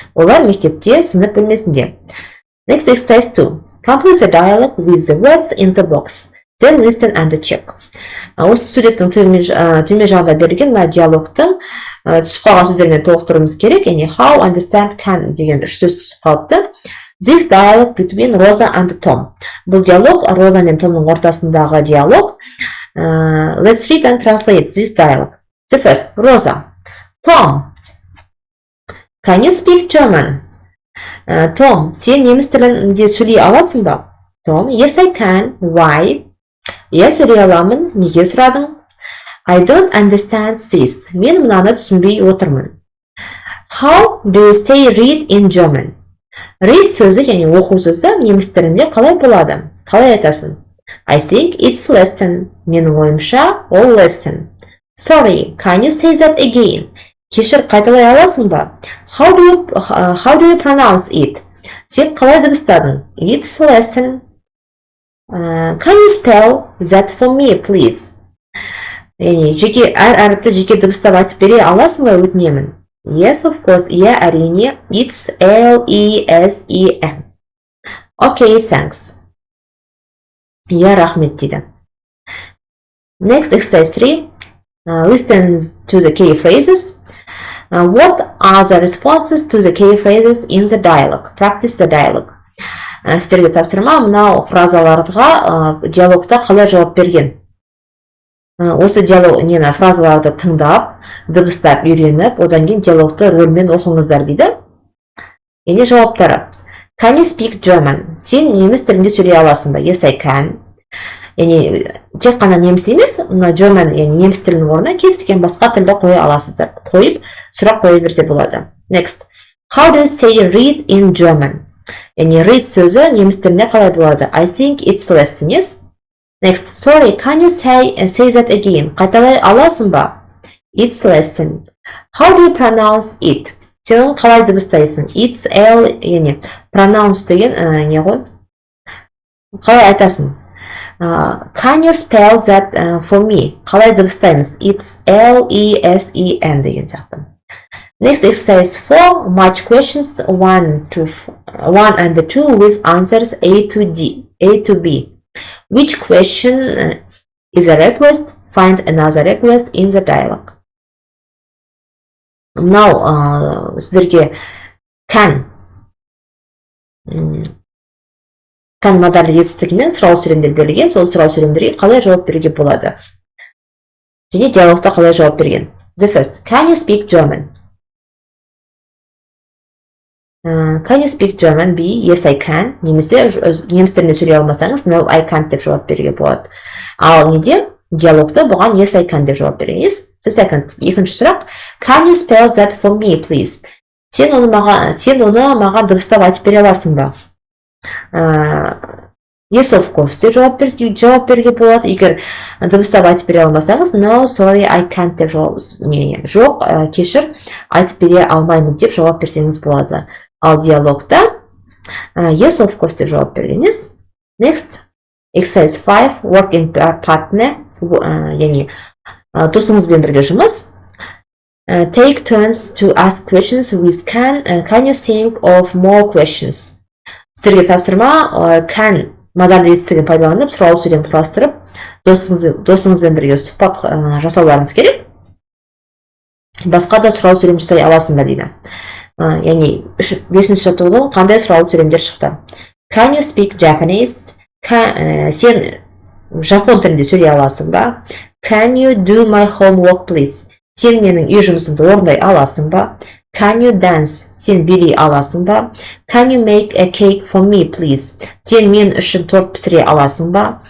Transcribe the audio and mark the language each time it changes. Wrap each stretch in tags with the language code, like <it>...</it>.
<kk>Олар мектепте, сынып бөлмесінде.</kk> <en>Next exercise 2. Complete the dialogue with the words in the box. Then listen and check.</en> <kk>Осы суреттің төмен жағында берілген диалогтың түсіп қалған сөздермен толықтыруымыз керек. Яғни how, understand, can деген үш сөз түсіп қалыпты.</kk> <en>This dialogue between Rosa and Tom.</en> <kk>Бұл диалог Роза мен Томның ортасындағы диалог.</kk> <en>Let's read and translate this dialogue. The first, Rosa. Tom, can you speak German?</en> <kk>Tom, сен неміс тілінде сөйлей аласың ба? Tom,</kk> <en>yes I can. Why?</en> <kk>Иә, сөйлей аламын. Неге сұрадың?</kk> <en>I don't understand this.</en> <kk>Мен мынаны түсінбей отырмын.</kk> <en>How do you say read in German?</en> <kk>Read сөзі, яғни оқу сөзі неміс тілінде қалай болады? Қалай айтасың?</kk> <en>I think it's lesson.</en> <kk>Менің ойымша, ол lesson.</kk> <en>Sorry, can you say that again?</en> <kk>Кешір, қайталай аласың ба?</kk> <en>How do you pronounce it?</en> <kk>Сен қалай дыбыстадың?</kk> <en>It's lesson. Can you spell that for me, please?</en> <kk>Яғни, әр әріпті жеке дыбыстап айтып бере аласың ба, өтінемін?</kk> <en>Yes, of course.</en> <kk>Иә, әрине.</kk> <en>It's L-E-S-E-N. Okay, thanks.</en> <kk>Иә, рахмет дейді.</kk> <en>Next, exercise 3. Listen to the key phrases. What are the responses to the key phrases in the dialogue? Practice the dialogue.</en> <kk>Сіздерге тапсырма, мынау фразаларға диалогта қалай жауап берген. Осы фразаларды тыңдап, дыбыстап, үйреніп, одан кейін диалогты рөлмен оқыңыздар дейді. Яғни жауаптары.</kk> <en>Can you speak German?</en> <kk>Сен неміс тілінде сөйлей аласың ба?</kk> <en>Yes, I can.</en> <kk>Яғни тек қана неміс емес, German, яғни неміс тілінің орнына кез келген басқа тілді қоя аласыздар. Қойып, сұрақ қоя берсе болады.</kk> <en>Next. How do you say read in German?</en> <kk>Яғни read сөзі неміс тілінде қалай болады?</kk> <en>I think it's lesson, yes? Next. Sorry, can you say that again?</en> <kk>Қайталай аласың ба?</kk> <en>It's lesson. How do you pronounce it?</en> <kk>Сен қалай дыбыстайсың? It's L, яғни pronounce деген не ғой? Қалай айтасың?</kk> <en>Can you spell that for me?</en> <kk>Қалай дыбыстаймыз? It's L-E-S-E-N деген сияқты.</kk> <en>Next exercise 4. Match questions 1 and 2 with answers A to B. Which question is a request? Find another request in the dialogue.</en> <kk>Now, сіздерге can модальді жетістігінен сұрау сөйлемдер берілген, сол сұрау сөйлемдерге қалай жауап беруге болады? Және диалогта қалай жауап берген?</kk> <en>The first. Can you speak German? Can you speak German? B. Yes, I can.</en> <kk>Немесе неміс тілінде сөйлей алмасаңыз,</kk> <en>no, I can't</en> <kk>деп жауап беруге болады. Ал неде? Диалогта бұған</kk> <en>yes, I can</en> <kk>деп жауап беріңіз.</kk> <en>The second.</en> <kk>Екінші сұрақ.</kk> <en>Can you spell that for me, please?</en> <kk>Сен оны маған дыбыстап айтып бере аласың ба?</kk> <en>Yes, of course</en> <kk>деп жауап беруге болады. Егер дыбыстап айтып бере алмасаңыз,</kk> <en>no, sorry, I can't</en> <kk>деп жоқ, кешір, айтып бере алмаймын деп жауап берсеңіз болады. Ал диалогта</kk> <en>yes, of course</en> <kk>деп жауап бергеніз.</kk> <en>Next, exercise 5, work in partner,</en> <kk>яғни досыңызбен бірге жұмыс.</kk> <en>Take turns to ask questions with can you think of more questions?</en> <kk>Сіздерге тапсырма, can модаль жетістігін пайдаланып, сұрау сөйлем құрастырып, досыңызбен бірге сұхбат жасауларыңыз керек. Басқа да сұрау сөйлем жасай аласың ба дейді. Яғни 5-ші жаттығудан қандай сұрау сөйлемдер шықты?</kk> <en>Can you speak Japanese?</en> <kk>Сен жапон тілінде сөйлей аласың ба?</kk> <en>Can you do my homework, please?</en> <kk>Сен менің үй жұмысымды орындай аласың ба?</kk> <en>Can you dance?</en> <kk>Сен билей аласың ба?</kk> <en>Can you make a cake for me, please?</en> <kk>Сен мен үшін торт пісіре аласың ба?</kk>